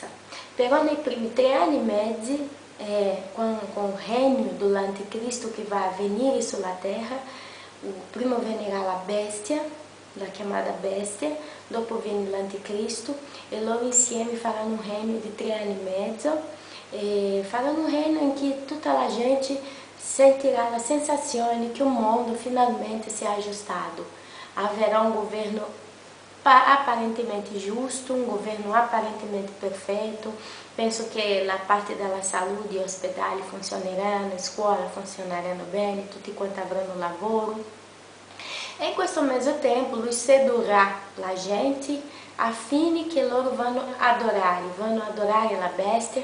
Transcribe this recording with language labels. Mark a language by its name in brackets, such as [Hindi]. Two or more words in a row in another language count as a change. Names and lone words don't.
[Italian] Però nei primi 3 anni e mezzi, con il regno dell'anticristo che va a venire sulla terra, prima venirà la bestia, la chiamata bestia, dopo viene l'anticristo e loro insieme faranno un regno di 3 anni e mezzo, e faranno un regno in cui tutta la gente sentirà la sensazione che o mondo finalmente si è aggiustato. [Portuguese] Haverá um governo aparentemente giusto, un governo aparentemente perfetto. [Italian] Penso che la parte della salute, gli ospedali funzioneranno, le scuole funzioneranno bene, tutti quanti avranno lavoro. E in questo mezzo tempo lui sedurrà la gente affinché che loro vanno adorare la bestia.